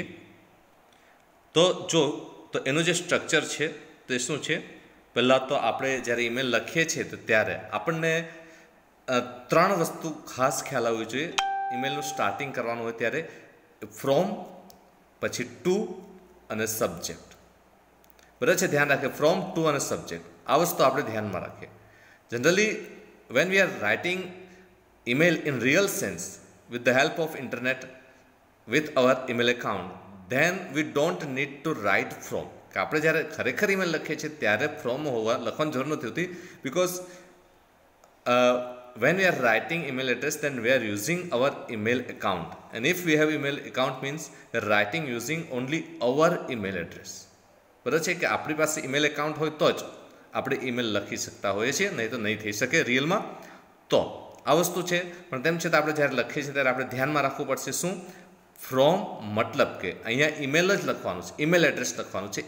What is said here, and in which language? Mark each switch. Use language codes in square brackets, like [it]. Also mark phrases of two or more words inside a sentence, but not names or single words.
[gu] તો જો તો એનું જે સ્ટ્રક્ચર છે તે શું છે, પહેલાં તો આપણે જ્યારે ઈમેલ લખીએ છીએ તો ત્યારે આપણને 3 વસ્તુ ખાસ ખ્યાલ આવવી જોઈએ. ઈમેલનું સ્ટાર્ટિંગ કરવાનું હોય ત્યારે ફ્રોમ, પછી ટુ અને સબ્જેક્ટ, બરાબર છે. ધ્યાન રાખીએ ફ્રોમ, ટુ અને સબ્જેક્ટ, આ વસ્તુ આપણે ધ્યાનમાં રાખીએ. [en] જનરલી when we are writing email in real sense with the help of internet with our email account, then we don't need to write from. [gu] કે આપણે જ્યારે ખરેખર ઈમેલ લખીએ છીએ ત્યારે ફ્રોમ લખવાની જરૂર નથી હોતી, [en] because when we are writing email address, then we are using our email account, and if we have email account means we are writing using only our email address. [gu] બરાબર છે કે આપણી પાસે ઈમેલ એકાઉન્ટ હોય તો જ આપણે ઈમેલ લખી શકતા હોઈએ છીએ, નહીં તો નહીં થઈ શકે રિયલમાં. તો આ વસ્તુ છે, પણ તેમ છતાં આપણે જ્યારે લખીએ છીએ ત્યારે આપણે ધ્યાનમાં રાખવું પડશે શું, ફ્રોમ મતલબ કે અહીંયા ઈમેલ જ લખવાનું છે, ઈમેલ એડ્રેસ લખવાનું છે.